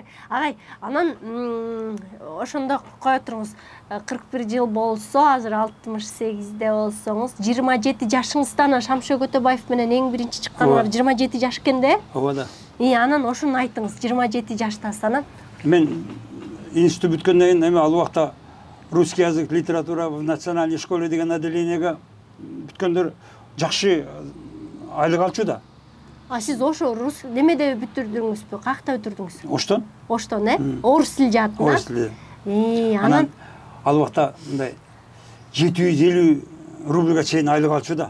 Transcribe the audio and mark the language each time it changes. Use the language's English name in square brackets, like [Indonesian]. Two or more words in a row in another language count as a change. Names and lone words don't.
[Kyrgyz] Агай, анан ошондо кое туруңуз. 41 жыл болсо, азыр 68де болсоңуз, 27 жашыңыздан Шамшөк Өтөбаев менен эң биринчи чыкканыңар 27 жаш экен да? Ооба да. Анан ошону айтыңыз, 27 жаштасынан. Мен институт бүткөндөн кийин эми ал убакта [Russian] русский язык, литература в национальной школе [Kyrgyz] деген отделениеге бүткөндөр жакшы айлык алчу да. Сиз ошо рус немеде бүтүрдүңүзбү? Каякта бүтүрдүңүз? Оштон? Оштон, Орус тили жаатында. Орус тили. Анан ал убакта мындай 750 рубльга чейин айлык алчу да.